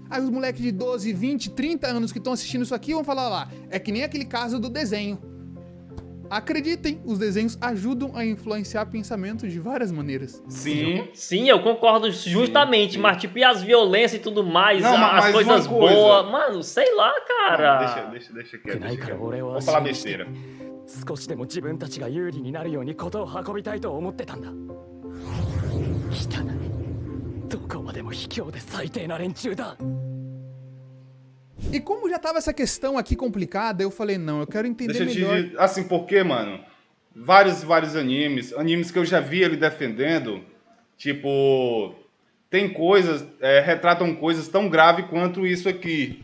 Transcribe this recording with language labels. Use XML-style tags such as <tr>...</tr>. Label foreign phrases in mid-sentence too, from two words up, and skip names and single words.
<pt>Aí os moleques de 12, 20, 30 anos que estão assistindo isso aqui vão falar lá, é que nem aquele caso do desenho. Acreditem, os desenhos ajudam a influenciar pensamento de várias maneiras. Sim. Sim, eu concordo justamente, sim. mas tipo, e as violências e tudo mais, Não, as mas coisas uma coisa- boas, mano, sei lá, cara. Deixa</pt> <ja>く</ja> <pt>quieto.</pt> <ja>ない</ja> <pt>Deixa</pt> <ja>から</ja> <pt>quieto.</pt> <ja>俺は</ja> <pt>Vou falar</pt> <ja>信じて</ja> <pt>besteira.</pt> <ja>少しでも自分たちが有利になるようにことを運びたいと思ってたんだ。汚い。どこまでも卑怯で最低な連中だ。</ja> <pt>E como já tava essa questão aqui complicada, eu falei, não, eu quero entender Deixa eu te melhor. dizer, assim, porque, mano, vários animes que eu já vi ele defendendo, tipo, tem coisas, retratam coisas tão graves quanto isso aqui.</pt>